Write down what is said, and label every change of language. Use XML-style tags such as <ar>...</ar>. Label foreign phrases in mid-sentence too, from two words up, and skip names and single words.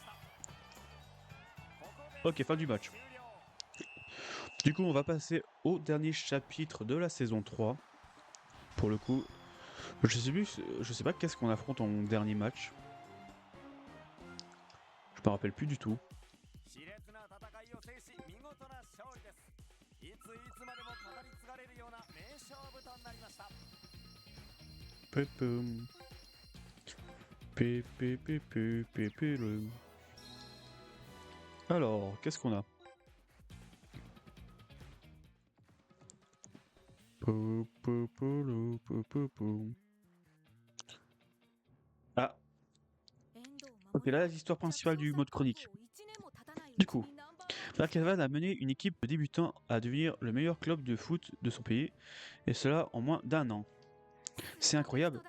<fr>Ok, fin du match. Du coup, on va passer au dernier chapitre de la saison 3. Pour le coup, je sais pas qu'est-ce qu'on affronte en dernier match. Je me rappelle plus du tout. Pépum. Pé, pé, pé, pé, pé, le. Alors, qu'est-ce qu'on a? Po, po, po, lo, po, po, po. Ah, ok, là, l'histoire principale du mode chronique. Du coup, Dark Haven a mené une équipe de débutants à devenir le meilleur club de foot de son pays, et cela en moins d'un an. C'est incroyable.</fr>